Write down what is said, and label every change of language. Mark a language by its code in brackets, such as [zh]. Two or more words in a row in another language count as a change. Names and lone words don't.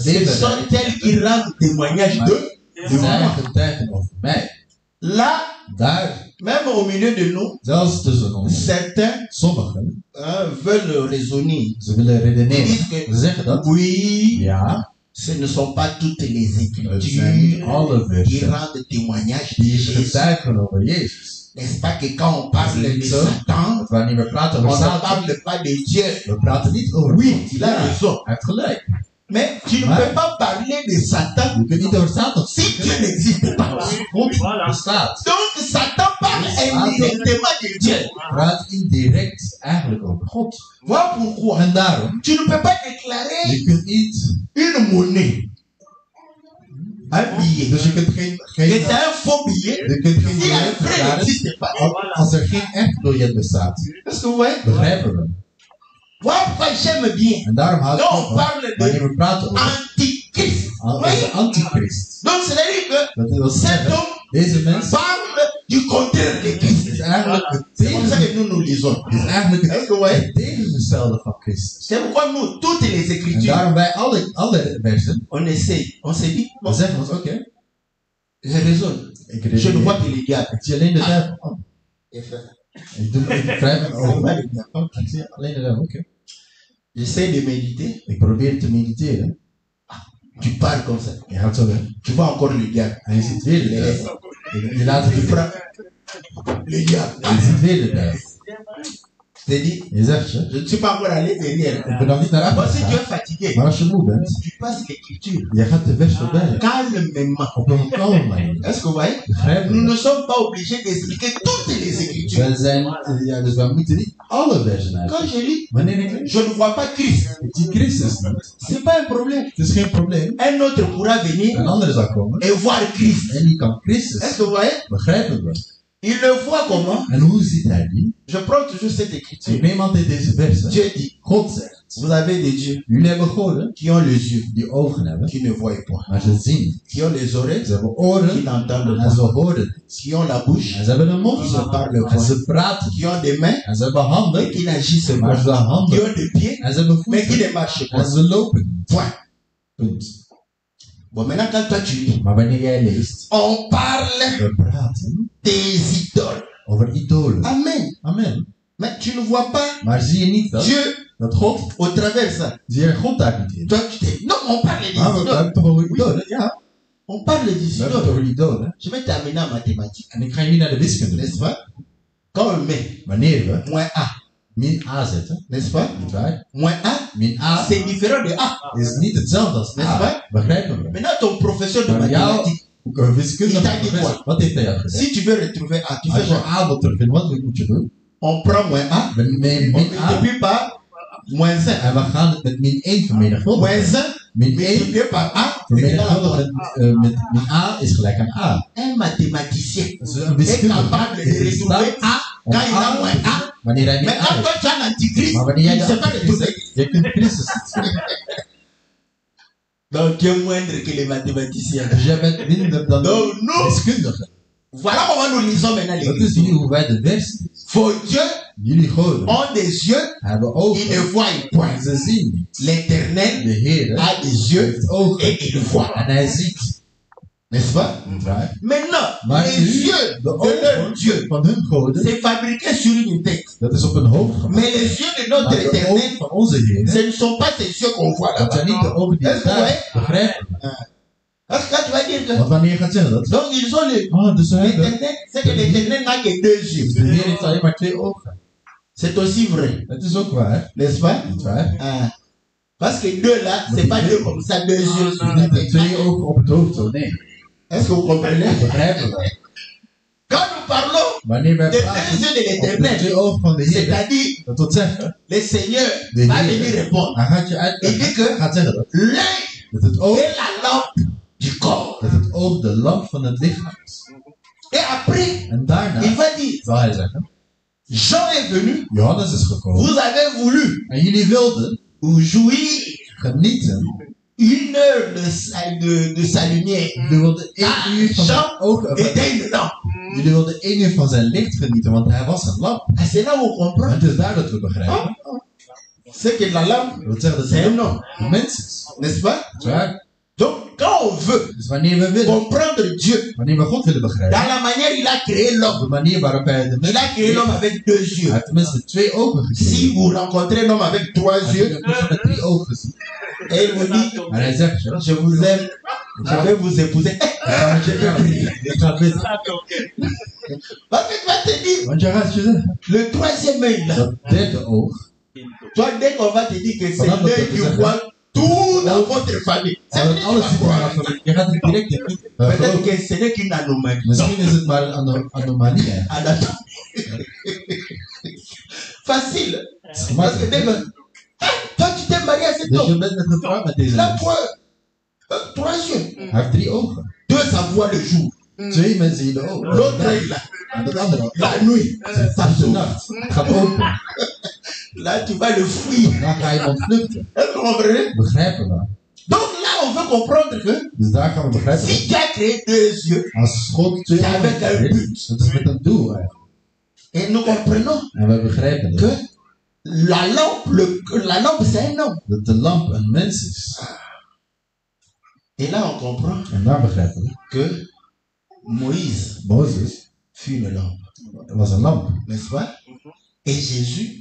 [fr] Ce [nl] leven [fr] sont elles qui rendent témoignage de [nl] zij [fr] moi. [nl] getuigen over mij. [fr] Là, [nl] Daar, [fr] même au milieu de nous, [nl] zelfs tussen ons, [fr] certains [nl] sommigen, [fr] veulent raisonner. [nl] ze willen [fr] Ils [nl] redeneren. [fr] disent que [nl] Ze zeggen dat, [fr] oui, [nl] ja, [fr] ce ne sont pas toutes les [nl] het zijn niet [fr] Écritures [nl] alle [fr] qui [nl] versen [fr] rendent témoignage de [nl] die [fr] Jésus. [nl] getuigen over Jezus. [fr] N'est-ce pas que quand on parle C'est de ça. Satan, [nl] Want wanneer we praten [fr] on [nl] over [fr] ne [nl] Satan, [fr] parle pas de Dieu. [nl] we praten niet over [fr] Oui, [nl] God. [fr] il a [nl] Ja, [fr] raison. [nl] hij heeft gelijk. [fr] Mais tu ne Ouais. peux pas parler de Satan [nl] Je kunt niet over Satan [fr] si Dieu n'existe pas. [nl] God bestaat. [fr] Donc Satan parle indirectement de Dieu. [nl] Praat indirect eigenlijk over God. [fr] Voilà pourquoi [nl] En daarom, [fr] tu ne peux pas déclarer [nl] je kunt niet, [fr] une monnaie, un billet. [nl] dus je kunt [fr] Et c'est un faux billet. [nl] je kunt geen [fr] Si un [nl] biljet [fr] vrai [nl] verklaren [fr] n'existe pas. [nl] als er geen echt biljet bestaat. [fr] Est-ce que vous voyez? [nl] Begrijpen we. [fr] Voilà pourquoi j'aime bien. [nl] En daarom houdt [fr] Là, [nl] God [fr] on [nl] van [fr] parle [nl] wanneer [fr] de [nl] we praten over [fr] antichrist. [nl] de antichrist. [fr] Donc c'est-à-dire que [nl] Dat wil [fr] cet [nl] zeggen, [fr] homme [nl] deze mens [fr] parle du contraire de Christ. [nl] is eigenlijk het [fr] C'est comme ça [nl] tegen- [fr] que nous lisons. [nl] is eigenlijk [fr] Est-ce que vous voyez? [nl] het tegengestelde van Christus. [fr] C'est pourquoi nous, toutes les [nl] En [fr] Écritures, [nl] daarom bij alle versen, [fr] on essaie. On se dit, [nl] we [fr] bon, [nl] zeggen ons, oké, [fr] je raisonne. [nl] ik [fr] Je ne [nl] redeneer. [fr] vois que les diables. [nl] Ik zie alleen de duivel. [fr] Oh, Et fait, [nl] ik wrijf mijn [fr] je vois [nl] ogen. [fr] les diables. [nl] Oh, ik zie alleen de duivel, oké. [fr] J'essaie de méditer. [nl] Ik probeer te mediteren. [fr] Tu parles comme ça. [nl] Je gaat zo weg. [fr] Tu vois encore le diable. [nl] En je ziet weer de duivel. Je laat het [fr] Tu [nl] weer. [fr] prends le diable. [nl] En je ziet weer de duivel. [fr] t'ai dit, [nl] Je zegt je, [fr] je ne suis pas encore allé derrière. [nl] ik ben nog niet naar [fr] Moi, [nl] achter [fr] si tu es [nl] gegaan. [fr] fatigué, [nl] Maar als je moe bent, [fr] tu passes l'écriture [nl] je gaat de vers voorbij. [fr] calmement. [nl] Op een kalme manier. [fr] Est-ce que vous voyez? [nl] Begrijp [fr] Nous [nl] je? [fr] ne sommes pas obligés d'expliquer toutes les écritures. [nl] Wij zijn, ja, dus wij moeten niet alle versen uit. [fr] Quand je lis, [nl] Wanneer ik lees, [fr] je ne vois pas Christ. [nl] ik zie Christus niet. [fr] C'est pas un problème. [nl] Het is geen probleem. [fr] Un autre pourra venir [nl] Een andere zal komen [fr] et voir Christ. [nl] en die kan [fr] Est-ce [nl] Christus [fr] que vous voyez? [nl] begrijpen we. [fr] Il le voit comment? [nl] En hoe ziet hij die? [fr] Je prends toujours cette [nl] Ik [fr] écriture. [nl] neem altijd deze versen. [fr] Dieu dit, [nl] God zegt, [fr] vous avez des dieux [nl] jullie hebben goden [fr] qui ont les yeux, [nl] die ogen hebben, [fr] qui ne voient pas. [nl] maar ze zien. [fr] Qui ont les oreilles, [nl] Ze hebben [fr] qui [nl] oren [fr] n'entendent [nl] en ze [fr] pas. [nl] horen niet. [fr] Qui ont la bouche, [nl] En ze hebben een mond [fr] qui ne parlent [nl] en [fr] pas. [nl] ze praten. [fr] Qui ont des mains, [nl] En ze hebben [fr] et [nl] handen, [fr] qui n'agissent [nl] maar [fr] pas. [nl] ze [fr] Qui [nl] handen. [fr] ont des pieds, [nl] En ze hebben [fr] mais qui [nl] voeten. [fr] ne marchent [nl] En [fr] pas. [nl] ze lopen niet. [fr] Point. [nl] Punt. [fr] Bon, maintenant, quand toi tu lis, [nl] Maar wanneer jij leest, [fr] on parle [nl] we praten [fr] des idoles. [nl] over idolen. [fr] Amen. [nl] Amen. [fr] Mais tu ne vois pas [nl] Maar zie je niet [fr] Dieu [nl] dat God, [fr] au travers de ça. [nl] zie je God daar niet in? [fr] Toi, tu t'es. Non, on parle des [nl] Maar we [fr] idoles. [nl] hebben het toch over idolen? Ja, [fr] On parle des [nl] we hebben het [fr] idoles. [nl] over idolen. [fr] Je vais t'amener en mathématiques, [nl] En ik ga je nu naar de wiskunde [fr] n'est-ce [nl] brengen. [fr] pas? Quand on met [nl] Wanneer we [fr] moins A, [nl] min a zetten, [fr] n'est-ce pas? [nl] niet waar? [fr] Moins A, [nl] Min a [fr] c'est différent de A. [nl] is niet hetzelfde als [fr] N'est-ce [nl] a. [fr] pas? [nl] Begrijpen we? [fr] Maintenant, ton professeur de [nl] Maar jou, [fr] mathématiques, [nl] wiskundige [fr] Il t'a dit [nl] professor, wat heeft hij jou gezegd? [fr] si tu veux retrouver A, tu fais [nl] Als je [fr] quoi? [nl] a wilt terugvinden, wat moet je doen? [fr] On prend moins A, [nl] We nemen [fr] on [nl] min a [fr] multiplie par moins 1. [nl] en we gaan het met min 1 vermenigvuldigen. [fr] Moins 1 [nl] Min 1 [fr] multiplié par A, c'est égal à quoi? [nl] vermenigvuldigd met min a is gelijk aan a. [fr] Un mathématicien [nl] Dus een [fr] est [nl] wiskundige [fr] capable de [nl] is in [fr] retrouver [nl] staat [fr] A [nl] om [fr] quand il a [nl] a [fr] moins [nl] te [fr] A. [nl] vinden wanneer hij min [fr] Mais [nl] a [fr] quand [nl] heeft. [fr] toi tu as l'antichrist, [nl] Maar [fr] tu [nl] wanneer jij [fr] ne [nl] de [fr] sais pas [nl] antichrist [fr] retrouver. [nl] hebt, je kunt Christus niet vinden. [fr] Donc tu es moindre que les mathématiciens. [nl] Dus jij bent minder dan [fr] Donc [nl] de [fr] nous, [nl] wiskundige. [fr] voilà comment nous lisons maintenant [nl] Dat is [fr] l'écriture. [nl] nu hoe wij de vers lezen. [fr] Vos dieux [nl] Jullie goden [fr] ont des yeux, [nl] hebben [fr] ils ne [nl] ogen, [fr] voient point. [nl] en ze zien niet. [fr] L'éternel [nl] De Heer [fr] a des yeux [nl] heeft ogen [fr] et il voit. [nl] en hij ziet. [fr] N'est-ce pas? [nl] Niet waar? [fr] Maintenant, [nl] Maar [fr] les [nl] nu, [fr] yeux [nl] de [fr] de leur [nl] ogen [fr] Dieu, [nl] van hun goden, [fr] c'est fabriqué sur une tête. [nl] dat is op een hoofd gemaakt. [fr] Mais les yeux de notre [nl] Maar de ogen [fr] éternel, [nl] van onze Heer, [fr] ce ne sont pas ces yeux qu'on voit [nl] dat zijn niet de [fr] là-bas. [nl] ogen die [fr] Est-ce que vous voyez? [nl] daar begrijpen. [fr] Parce que quand tu vas dire que. [nl] Want wanneer je gaat zeggen dat, [fr] Donc ils ont le. [nl] oh, dus ze hebben, [fr] L'éternel, c'est que l'éternel n'a que deux [nl] dus de [fr] yeux. [nl] Heer heeft alleen maar 2 ogen. [fr] C'est aussi vrai. [nl] Het is ook waar, [fr] N'est-ce pas? [nl] niet waar? [fr] Ah. Parce que deux là, c'est pas deux comme ça, deux yeux sur la [nl] Niet de [fr] tête. [nl] 2 ogen op het hoofd, zo nee. [fr] Est-ce que vous comprenez? [nl] Begrijpen we. [fr] Quand nous parlons [nl] Wanneer wij [fr] des [nl] praten [fr] deux yeux de [nl] over de 2 [fr] l'éternel, [nl] ogen van de Heer, [fr] c'est-à-dire [nl] dat wil zeggen, [fr] le Seigneur [nl] de [fr] va venir [nl] Heer, [fr] répondre. [nl] hij gaat je [fr] Il [nl] uitleggen, [fr] dit que [nl] gaat zeggen dat, [fr] l'œil [nl] dat het oog, [fr] est la lampe du corps. [nl] dat het oog de lamp van het lichaam is. [fr] Et après, [nl] En daarna [fr] il va dire, [nl] zal hij zeggen, [fr] Jean est venu, [nl] Johannes is gekomen, [fr] vous avez voulu [nl] en jullie wilden [fr] jouir [nl] genieten, [fr] une heure de sa lumière. [nl] jullie wilden 1 uur van zijn ogen, [fr] Était une lampe. [nl] jullie wilden 1 uur van zijn licht genieten, want hij was een lamp. [fr] Ah, c'est là où on comprend. [nl] En het is daar dat we begrijpen. [fr] C'est que la lampe, [nl] Dat wil zeggen dat [fr] c'est [nl] hij [fr] un homme. [nl] een mens is. [fr] N'est-ce pas? [nl] Dat is waar. [fr] Donc, quand on veut [nl] Dus wanneer we willen, [fr] comprendre Dieu, [nl] wanneer we God willen begrijpen, [fr] dans la manière il a créé [nl] op [fr] l'homme, [nl] de manier waarop hij de mens [fr] il a créé l'homme avec deux [nl] hij [fr] yeux. [nl] heeft tenminste 2 ogen [fr] Si [nl] gekregen. [fr] vous rencontrez l'homme avec trois [nl] Hij [fr] yeux, [nl] heeft een persoon met 3 ogen gezien. [fr] et il vous dit, [nl] En hij zegt, je, [fr] je vous aime, je vais vous épouser. [nl] ik ga met je trouwen. Ik ga bidden. [fr] Parce que tu vas te dire, [nl] Want je gaat je zeggen, [fr] le troisième œil là, [nl] dat derde oog, [fr] toi dès qu'on va te dire que c'est Voilà, l'œil donc, qui ça, voit tout dans votre famille, ça [nl] en [fr] veut [nl] het [fr] dire [nl] alles [fr] que [nl] ziet [fr] tu [nl] er [fr] vas [nl] vanaf [fr] croire. [nl] van, je gaat er direct in [fr] Peut-être [nl] geloven. [fr] que ce n'est qu'une anomalie. [nl] Misschien is het maar een anomalie eigenlijk. [fr] Anatomie. Facile. [nl] Het is [fr] Parce que dès [nl] gemakkelijk. [fr] que, toi tu t'es marié à cet [nl] Dus je [fr] homme. [nl] bent met getrouwd met deze [fr] Là, [nl] mens. [fr] trois yeux. [nl] Hij heeft 3 ogen. [fr] Deux, ça voit le jour. [nl] 2 mensen zien de ogen. [fr] L'autre œil là, [nl] En dat andere, [fr] la nuit, ça [nl] dat is de [fr] s'ouvre. [nl] nacht. Het gaat open. [fr] Là, tu vas le fuir. [nl] Dan ga je hem ontvluchten. [fr] Est-ce que vous comprenez? [nl] Begrijpen we. [fr] Donc là, on veut comprendre que [nl] Dus daar gaan we begrijpen. [fr] si tu as créé deux yeux, [nl] Als God 2 [fr] C'est [nl] ogen [fr] avec un [nl] heeft, [fr] but. [nl] dat is met een doel eigenlijk. [fr] et nous comprenons [nl] En we begrijpen dat. [fr] que la lampe, c'est un homme. [nl] Dat de lamp een mens is. [fr] Et là, on comprend [nl] En daar begrijpen we. [fr] que Moïse [nl] Mozes [fr] fut une lampe, [nl] was een lamp. [fr] n'est-ce pas? Et Jésus,